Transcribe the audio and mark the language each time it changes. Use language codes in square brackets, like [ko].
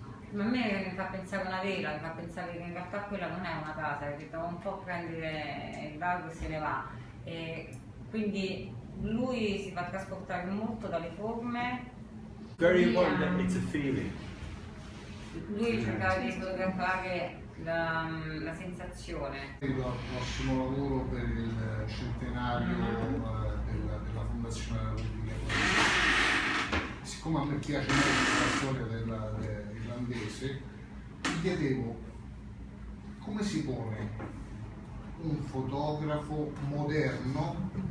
[it] Ma a me mi fa pensare a una vela, mi fa pensare che in realtà quella non è una casa, perché devo un po' prendere il largo e se ne va. Quindi lui si fa trasportare molto dalle forme. [en] Very important that it's a feeling. [it] Lui cercava di fotografare la sensazione. Al prossimo lavoro per il centenario della Fondazione della Repubblica. Siccome a me piace molto la storia irlandese, mi chiedevo come si pone un fotografo moderno.